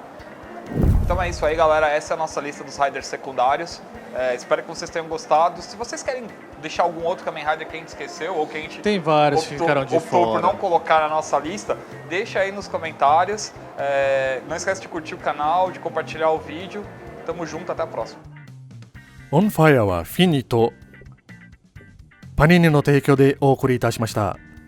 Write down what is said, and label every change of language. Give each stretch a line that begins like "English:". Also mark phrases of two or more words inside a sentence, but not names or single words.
Portuguese: Então é isso aí, galera, essa é a nossa lista dos Riders secundários. Espero que vocês tenham gostado. Se vocês querem deixar algum outro Kamen Rider que a gente esqueceu ou que a gente Tem vários que ficaram de optou por fora. não colocar na nossa lista, deixa aí nos comentários. Não esquece de curtir o canal, de compartilhar o vídeo. Tamo junto, até a próxima.
Japanese: オンファイアはフィニとパニーニの提供でお送りいたしました。